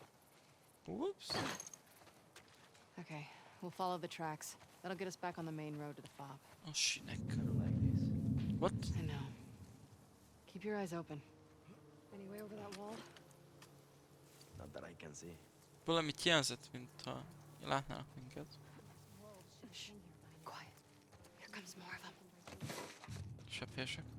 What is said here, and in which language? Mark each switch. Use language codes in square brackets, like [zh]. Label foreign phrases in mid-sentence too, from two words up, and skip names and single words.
[en] Whoops. Okay, we'll follow the tracks. That'll get us back on the main road to the fob. [hu] Oh, sinek. [en] I don't like this. What? I know. Keep your eyes open. Any way over that wall? Not that I can see. [hu] Valamit jelzett, mintha látnának minket. [en] Shh. Quiet. Here comes more of them. Seppések.